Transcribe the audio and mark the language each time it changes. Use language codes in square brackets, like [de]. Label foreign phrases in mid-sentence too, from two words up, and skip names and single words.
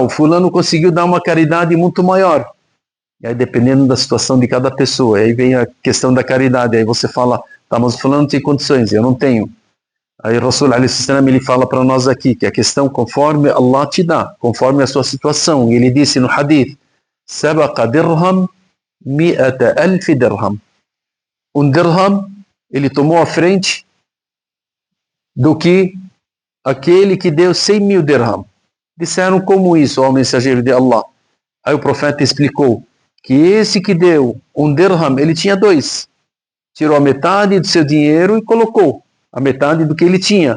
[pt] O fulano conseguiu dar uma caridade muito maior. E aí, dependendo da situação de cada pessoa, aí vem a questão da caridade. Aí você fala: tá, mas o fulano tem condições, eu não tenho. Aí o Rasul ele fala para nós aqui que a questão conforme Allah te dá, conforme a sua situação. E ele disse no hadith: [ar] sabaqa dirham 100,000 dirham. [pt] Um dirham, ele tomou a frente do que aquele que deu 100.000 dirham. Disseram: como isso, ó mensageiro de Allah? Aí o profeta explicou que esse que deu um dirham, ele tinha dois. Tirou a metade do seu dinheiro e colocou a metade do que ele tinha.